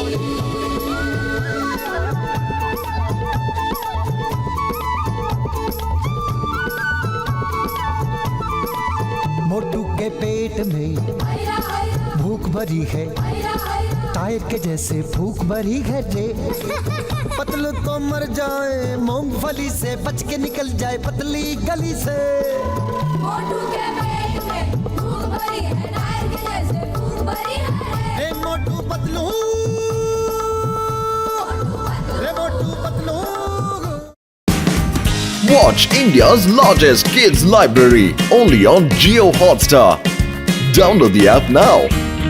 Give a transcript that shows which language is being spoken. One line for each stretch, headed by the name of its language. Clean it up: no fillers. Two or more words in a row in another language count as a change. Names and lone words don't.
Hindi: मोटू के पेट में भूख भरी है टायर के जैसे भूख भरी है रे पतलू तो मर जाए मूंगफली से बच के निकल जाए पतली गली से मोटू के पेट में भूख भरी है टायर के जैसे भूख भरी है रे मोटू पतलू रे मोटू पतलू
English: Watch India's largest kids library only on Jio Hotstar. Download the app now.